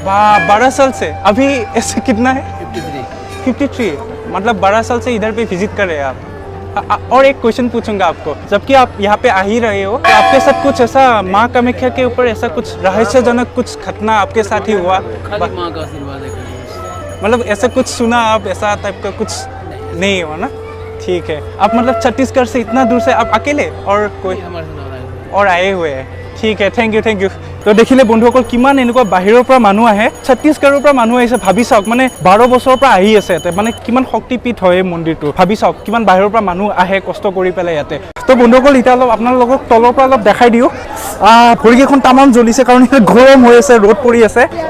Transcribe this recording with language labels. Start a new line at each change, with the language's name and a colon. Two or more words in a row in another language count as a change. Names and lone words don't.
Hindi: 12 साल से अभी ऐसे कितना है 53 मतलब 12 साल से इधर पे विजिट कर रहे हैं आप और एक क्वेश्चन पूछूंगा आपको जबकि आप यहाँ पे आ ही रहे हो तो आपके साथ कुछ ऐसा माँ कामाख्या के ऊपर ऐसा कुछ रहस्यजनक कुछ घटना आपके साथ ही हुआ खाली माँ का आशीर्वाद है मतलब ऐसा कुछ सुना आप ऐसा टाइप का कुछ नहीं हुआ ना ठीक है आप मतलब छत्तीसगढ़ से इतना दूर से आप अकेले और कोई हमारे साथ हो रहा है और आए हुए हैं
Assamese: ঠিক আছে
English: thank you
Assamese: তো দেখিলে বন্ধুসকল কিমান এনেকুৱা বাহিৰৰ পৰা মানুহ আহে ছত্তীশগড়ৰ পৰা মানুহ আহিছে ভাবি চাওক মানে 12 বছৰৰ পৰা আহি আছে ইয়াতে মানে কিমান শক্তিপীঠ হয় এই মন্দিৰটো ভাবি চাওক কিমান বাহিৰৰ পৰা মানুহ আহে কষ্ট কৰি পেলাই ইয়াতে তো বন্ধুসকল এতিয়া অলপ আপোনালোকক তলৰ পৰা অলপ দেখাই দিওঁ ভৰিকেইখন তামাম জ্বলিছে কাৰণ গৰম হৈ আছে ৰ'দ পৰি আছে